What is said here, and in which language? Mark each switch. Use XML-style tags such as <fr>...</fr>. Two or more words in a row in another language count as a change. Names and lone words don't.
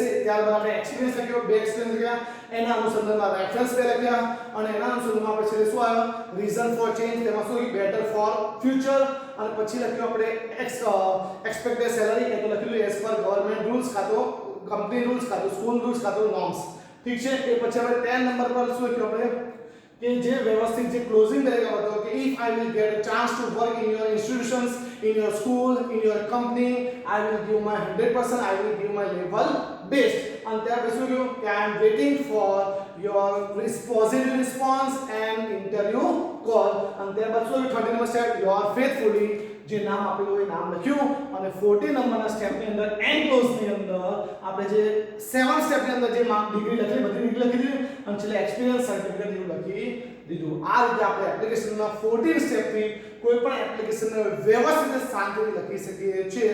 <gu>ત્યારબાદ આપણે એક્સપિરિયન્સ લખ્યો, બે એક્સપિરિયન્સ લખ્યા, એના અનુસંધાનમાં રેફરન્સ બે લખ્યા અને એના અનુસંધાનમાં આપણે છેલ્લે શું આવ્યો</gu> <en>reason for change,</en> <gu>તેમાં શું</gu> <en>better for future.</en> <gu>અને પછી લખ્યું આપણે</gu> <en>expected salary</en> <gu>એ તો લખ્યું</gu> <en>as per government rules</en> <gu>કાતો</gu> <en>company rules</en> <gu>કાતો</gu> <en>school rules</en> <gu>કાતો નોર્મ્સ. ઠીક છે. એ પછી આપણે 10 નંબર પર શું લખ્યું આપણે કે જે વ્યવસ્થિત જે</gu> <en>closing paragraph</en> <gu>હતો કે</gu> <en>if I will get a chance to work in your institutions, in your school, in your company, I will give my 100%, I will give my level best. And</en> <gu>ત્યાર પછી શું કહ્યું કે</gu> <en>I am waiting for your positive response and interview call.</en> <gu>અને ત્યારબાદ શું 30 નંબર સ્ટેપ</gu> <en>your faithfully</en> <gu>જે નામ આપેલું એ નામ લખ્યું. અને 40 નંબરના સ્ટેપની અંદર એન્ક્લોઝ ની અંદર આપણે જે 7 સ્ટેપની અંદર જે ડિગ્રી લખી બધી ડિગ્રી લખી દીધી અને છેલ્લે</gu> <en>experience certificate</en> <gu>એવું લખી દીધું. આ રીતે આપણે એપ્લિકેશનના 14 સ્ટેપથી કોઈ પણ એપ્લિકેશનને વ્યવસ્થિત શાંતિથી લખી શકીએ છીએ.</gu>